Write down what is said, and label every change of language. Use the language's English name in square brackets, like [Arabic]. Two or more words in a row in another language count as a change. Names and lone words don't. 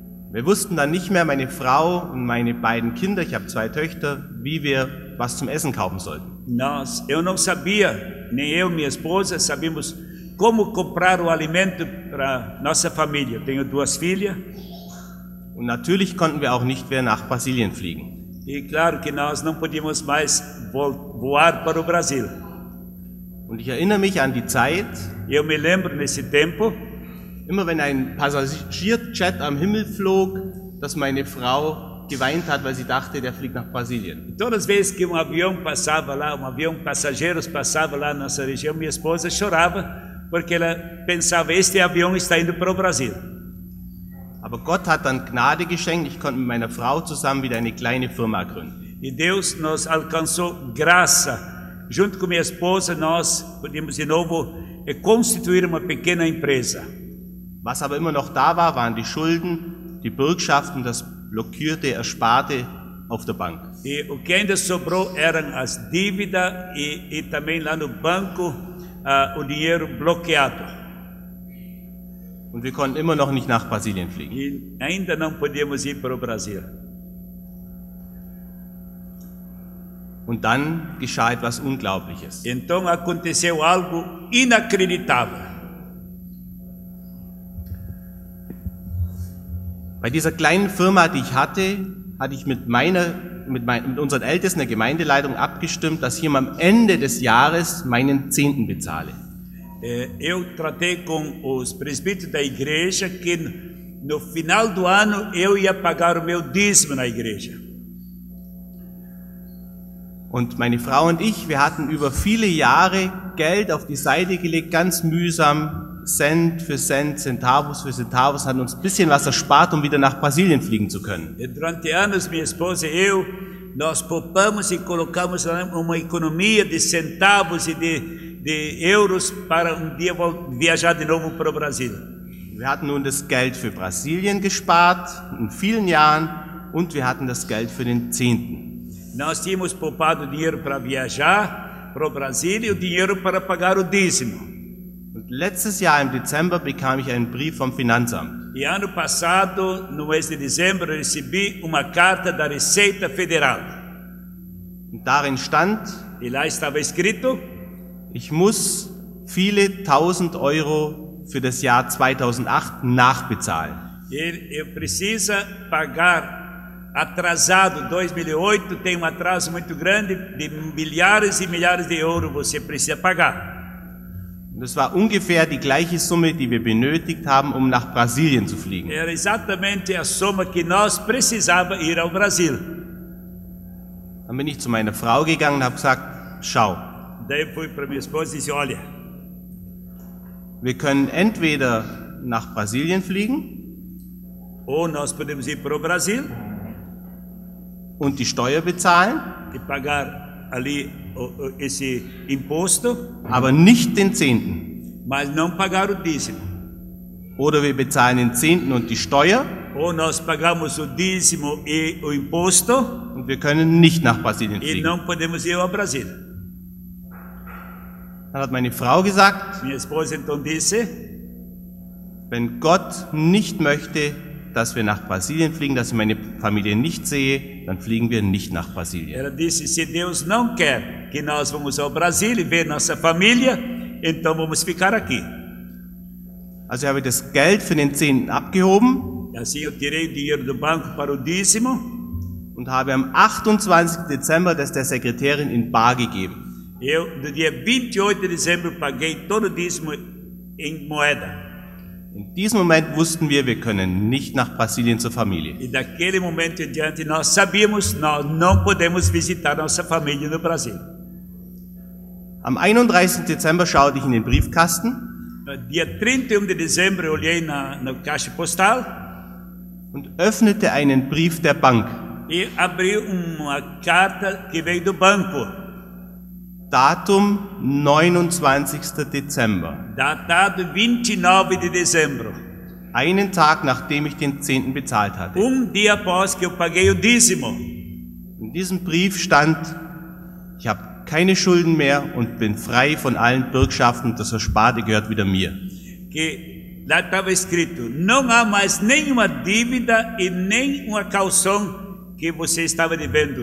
[German] Wir wussten dann nicht mehr, meine Frau und meine beiden Kinder, ich habe 2 Töchter, wie wir was zum Essen kaufen sollten. [Portuguese] Eu não sabia, nem eu e minha esposa sabíamos como comprar o alimento para nossa família. Eu tenho 2 filhas. [German] Und natürlich konnten wir auch nicht mehr nach Brasilien fliegen. [Portuguese] E claro que nós não podíamos mais voar para o Brasil. [German] Und ich erinnere mich an die Zeit, [Portuguese] Eu me lembro nesse tempo, [German] immer wenn ein Passagierjet am Himmel flog, dass meine Frau geweint hat, weil sie dachte, der fliegt nach Brasilien. [Portuguese] todas as vezes que avião passava lá, avião passageiros passava lá na nossa região, minha esposa chorava porque ela pensava, este avião está indo para o Brasil. [German] Aber Gott hat dann Gnade geschenkt, ich konnte mit meiner Frau zusammen wieder eine kleine Firma gründen. [Portuguese] E Deus nos alcançou graça. Junto com minha esposa, nós podemos de novo constituir uma pequena empresa. [German] Was aber immer noch da war, waren die Schulden, die Bürgschaften, das blockierte Ersparte auf der Bank. [Portuguese] E o que ainda sobrou eram as dívidas e também lá no banco o dinheiro bloqueado. [German] Und wir konnten immer noch nicht nach Brasilien fliegen. [Portuguese] E ainda não podíamos ir para o Brasil. [German] Und dann geschah etwas Unglaubliches. [Portuguese] Então aconteceu algo inacreditável. [German] Bei dieser kleinen Firma, die ich hatte ich mit unseren Ältesten der Gemeindeleitung abgestimmt, dass ich ihm am Ende des Jahres meinen Zehnten bezahle. [Portuguese] Eu tratei com os presbíteros da igreja que no final do ano eu ia pagar o meu dízimo na igreja. [German] Und meine Frau und ich, wir hatten über viele Jahre Geld auf die Seite gelegt, ganz mühsam, Cent für Cent, Centavos für Centavos, hatten uns ein bisschen was erspart, um wieder nach Brasilien fliegen zu können. [Portuguese] Durante anos, minha esposa e eu, nós poupamos e colocamos uma economia de centavos e de euros para dia viajar de novo para o Brasil. [German] Wir hatten nun das Geld für Brasilien gespart, in vielen Jahren, und wir hatten das Geld für den Zehnten. [Portuguese] Nós tínhamos poupado dinheiro para viajar para o Brasil e o dinheiro para pagar o dízimo. [German] Und letztes Jahr im Dezember bekam ich einen Brief vom Finanzamt. [Portuguese] E ano passado, no mês de dezembro, eu recebi uma carta da Receita Federal. [German] Und darin stand, [Portuguese] E lá estava escrito: [German] ich muss viele tausend Euro für das Jahr 2008 nachbezahlen. [Portuguese] eu preciso pagar atrasado. 2008 tem atraso muito grande de milhares e milhares de euros você precisa pagar. [German] Das war ungefähr die gleiche Summe, die wir benötigt haben, um nach Brasilien zu fliegen. [Portuguese] Era exatamente a soma que nós precisava ir ao Brasil. [German] Dann bin ich zu meiner Frau gegangen und habe gesagt, schau, [Portuguese] Daí eu fui para minha esposa e disse: olha, [German] wir können entweder nach Brasilien fliegen [Portuguese] ou nós podemos ir para o Brasil [German] und die Steuer bezahlen, [Portuguese] e pagar ali esse imposto, [German] aber nicht den Zehnten. [Portuguese] mas não pagar o dízimo. [German] Oder wir bezahlen den Zehnten und die Steuer [Portuguese] Ou nós pagamos o dízimo e o imposto [German] und wir können nicht nach Brasilien [Portuguese] e [German] fliegen. [Portuguese] não podemos ir ao Brasil. [German] Dann hat meine Frau gesagt, [Portuguese] Minha esposa então disse: [German] wenn Gott nicht möchte, dass wir nach Brasilien fliegen, dass ich meine Familie nicht sehe, dann fliegen wir nicht nach Brasilien. [Portuguese] ela disse, se Deus não quer que nós vamos ao Brasil e ver nossa família, então vamos ficar aqui. [German] Also habe ich das Geld für den Zehnten abgehoben [Portuguese] E assim eu tirei o dinheiro do banco para o dízimo [German] und habe am 28. Dezember das der Sekretärin in bar gegeben. [Portuguese] eu, no dia 28 de dezembro, paguei todo o dízimo em moeda. [German] In diesem Moment wussten wir können nicht nach Brasilien zur Familie. [Portuguese] E daquele momento em diante nós sabíamos, nós não podemos visitar nossa família no Brasil. [German] Am 31. Dezember schaute ich in den Briefkasten [Portuguese] No dia 31 de dezembro eu olhei na caixa postal [German] und öffnete einen Brief der Bank. [Portuguese] e abri uma carta que veio do banco, [German] Datum 29. Dezember. [Portuguese] datado 29 de dezembro, [German] Einen Tag, nachdem ich den Zehnten bezahlt hatte. [Portuguese] dia após que eu paguei o dízimo. [German] In diesem Brief stand, ich habe keine Schulden mehr und bin frei von allen Bürgschaften, das Ersparte gehört wieder mir. [Portuguese] Que lá estava escrito: não há mais nenhuma dívida e nem uma calção que você estava devendo.